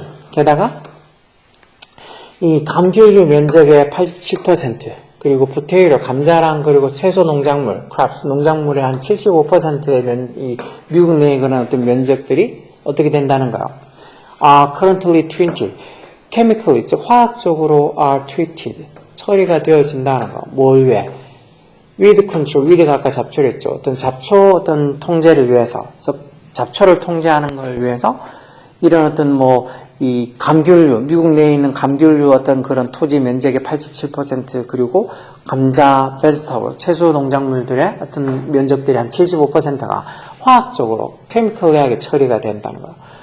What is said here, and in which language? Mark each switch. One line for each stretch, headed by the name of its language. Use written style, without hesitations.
Korean: 게다가 이 감귤류 면적의 87%, 그리고 포테이토, 감자랑 그리고 채소 농작물, crops, 농작물의 한 75%의 이 미국 내의 그런 어떤 면적들이 어떻게 된다는가요?
English: are currently treated. chemically,
Korean: 즉 화학적으로
English: are treated.
Korean: 처리가 되어진다는 거. 뭘 위해? weed control, weed가 아까 잡초랬죠. 어떤 잡초 어떤 통제를 위해서, 잡초를 통제하는 걸 위해서 이런 어떤 이 감귤류, 미국 내에 있는 감귤류 어떤 그런 토지 면적의 87% 그리고 감자, 베지터블, 채소 농작물들의 어떤 면적들이 한 75%가 화학적으로 케미컬리하게 처리가 된다는 거예요.